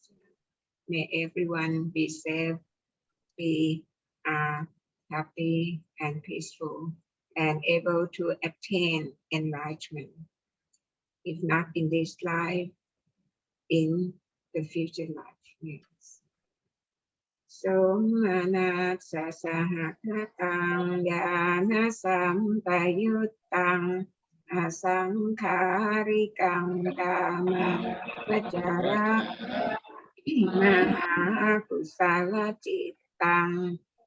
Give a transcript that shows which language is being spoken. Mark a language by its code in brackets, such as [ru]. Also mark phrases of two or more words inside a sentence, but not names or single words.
[en] May everyone be safe, be happy and peaceful, and able to attain enlightenment, if not in this life, in the future life. Yes. [pi] Somanatsa sahakatang yana sampayutang asankharikang dhamma vajara maha kusala cittang.